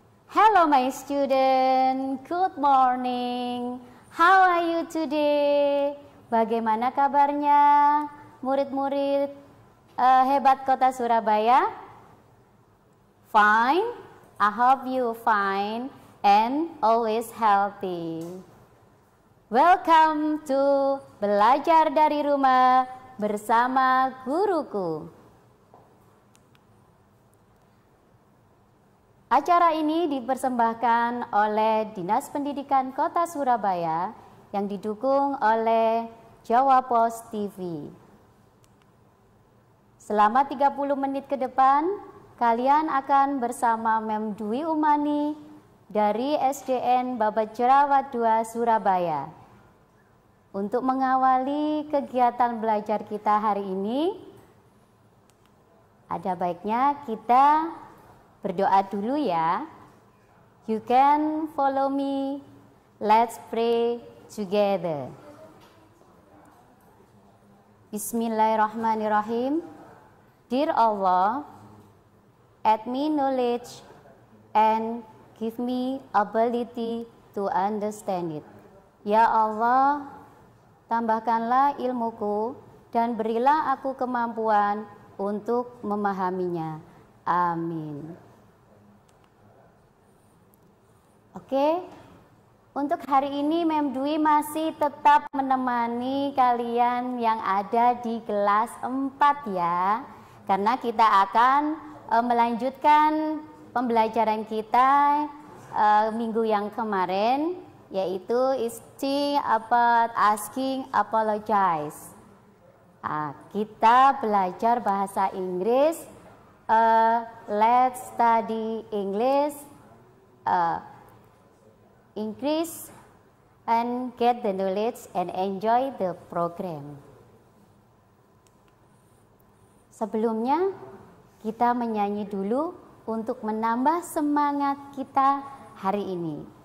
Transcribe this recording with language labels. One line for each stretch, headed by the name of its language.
English: Hello my student, good morning. How are you today?
Indonesian: Bagaimana kabarnya murid-murid hebat Kota Surabaya?
English: Fine, I hope you fine and always healthy. Welcome to Belajar dari Rumah bersama guruku.
Indonesian: Acara ini dipersembahkan oleh Dinas Pendidikan Kota Surabaya yang didukung oleh Jawa Pos TV. Selama 30 menit ke depan, kalian akan bersama Mem Dwi Umani dari SDN Babat Jerawat 2 Surabaya. Untuk mengawali kegiatan belajar kita hari ini, ada baiknya kita berdoa dulu ya.
English: You can follow me. Let's pray together.
Arabic: Bismillahirrahmanirrahim.
English: Dear Allah, add me knowledge and give me ability to understand it.
Indonesian: Ya Allah, tambahkanlah ilmuku dan berilah aku kemampuan untuk memahaminya. Amin. Oke, untuk hari ini Mem Dwi masih tetap menemani kalian yang ada di kelas 4 ya. Karena kita akan melanjutkan pembelajaran kita minggu yang kemarin, yaitu
English: Asking about asking apologize.
Indonesian: Kita belajar bahasa Inggris.
English: Let's study English. Increase and get the knowledge and enjoy the program.
Indonesian: Sebelumnya kita menyanyi dulu untuk menambah semangat kita hari ini.